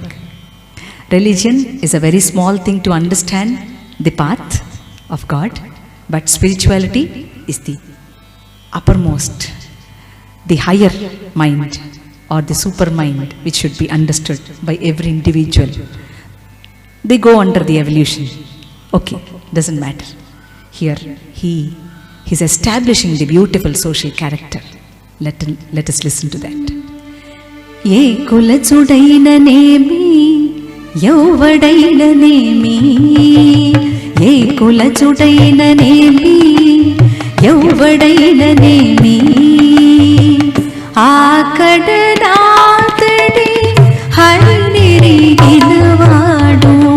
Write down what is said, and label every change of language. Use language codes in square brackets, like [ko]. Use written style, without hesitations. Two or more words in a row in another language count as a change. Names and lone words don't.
[en] Religion is a very small thing to understand the path of God, but spirituality is the uppermost, the higher mind or the super mind, which should be understood by every individual. They go under the evolution. Okay, doesn't matter. Here, he is establishing the beautiful social character. Let us listen to that. [te] ఏ కులజుడైన నేమి, ఎవ్వడైన నేమి. ఏ కులజుడైన నేమి, ఎవ్వడైన నేమి. ఆకడనాతడి హరినిరిగిలవాడు.